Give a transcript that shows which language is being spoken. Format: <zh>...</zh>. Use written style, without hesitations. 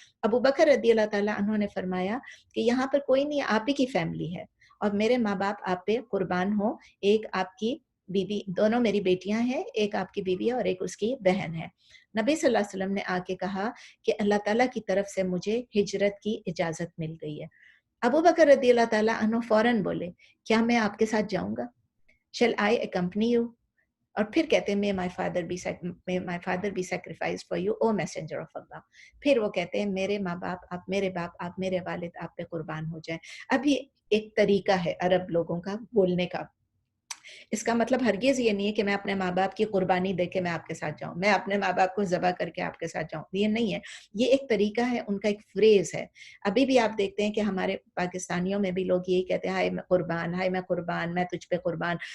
<ur>ابو بکر رضی اللہ تعالیٰ عنہ نے فرمایا کہ یہاں پر کوئی نہیں, آپ ہی کی فیملی ہے, اور میرے ماں باپ آپ پہ قربان ہوں, ایک آپ کی بیوی, دونوں میری بیٹیاں ہیں, ایک آپ کی بیوی ہے اور ایک اس کی بہن ہے. نبی صلی اللہ علیہ وسلم نے آ کے کہا کہ اللہ تعالیٰ کی طرف سے مجھے ہجرت کی اجازت مل گئی ہے. ابو بکر رضی اللہ تعالیٰ عنہ فوراً بولے, کیا میں آپ کے ساتھ جاؤں گا,</ur> <en>shall I accompany you?</en> <ur>اور پھر کہتے ہیں</ur> <en>may my father be sacrificed for you, O messenger of Allah.</en> <ur>پھر وہ کہتے ہیں میرے ماں باپ, آپ میرے باپ, آپ میرے والد آپ پہ قربان ہو جائیں. ابھی ایک طریقہ ہے عرب لوگوں کا بولنے کا, اس کا مطلب ہرگز یہ نہیں ہے کہ میں اپنے ماں باپ کی قربانی دے کے میں آپ کے ساتھ جاؤں, میں اپنے ماں باپ کو ذبح کر کے آپ کے ساتھ جاؤں, یہ نہیں ہے. یہ ایک طریقہ ہے, ان کا ایک فریز ہے. ابھی بھی آپ دیکھتے ہیں کہ ہمارے پاکستانیوں میں بھی لوگ یہی کہتے ہیں, ہائے میں قربان, ہائے میں قربان, میں تجھ پہ قربان.</ur>